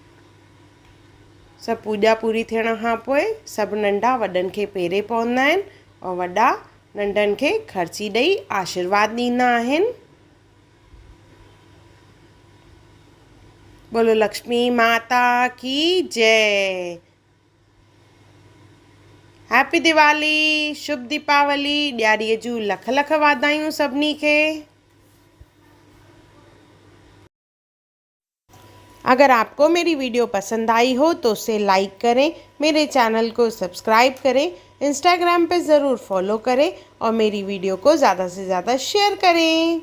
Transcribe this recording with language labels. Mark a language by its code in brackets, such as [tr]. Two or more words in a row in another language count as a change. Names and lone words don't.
[sd] सभु पूॼा पूरी थियण खां पोइ सभु नंढा वॾनि खे पेरे पवंदा आहिनि और वॾा नंढनि खे खर्ची ॾेई आशीर्वाद ॾींदा आहिनि। [hi] बोलो लक्ष्मी माता की जय। [en] Happy Diwali, [hi] शुभ दीपावली, [sd] ॾियारीअ जूं लख लख वाधायूं सभिनी खे। [hi] अगर आपको मेरी वीडियो पसंद आई हो तो उसे लाइक करें, मेरे चैनल को सब्सक्राइब करें, इंस्टाग्राम पे ज़रूर फॉलो करें और मेरी वीडियो को ज़्यादा से ज़्यादा शेयर करें।